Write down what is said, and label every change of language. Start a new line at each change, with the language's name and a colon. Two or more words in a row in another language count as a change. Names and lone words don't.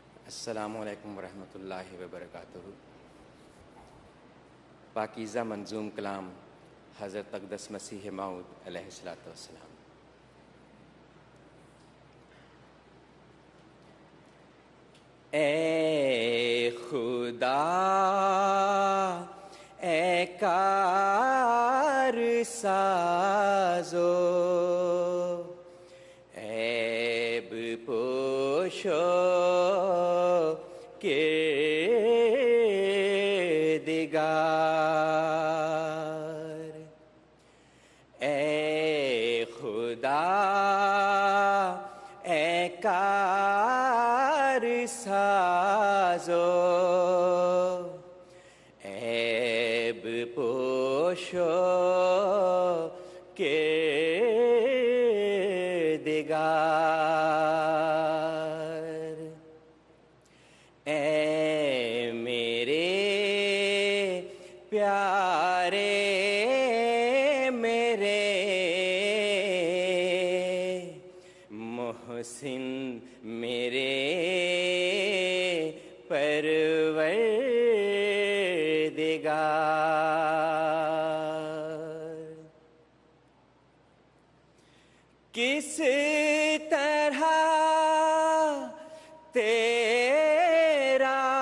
Arabic: السلام علیکم ورحمۃ اللہ وبرکاتہ۔
Urdu: پاکیزہ منظوم کلام حضرت اقدس مسیح موعود
Arabic: علیہ الصلوۃ والسلام۔
Urdu: اے خدا اے کار سازو عیب پوشو کردگار، اے خدا اے کار سازو عیب پوشو کردگار، اے میرے پیارے میرے محسن میرے پروردگار، کس طرح تیرا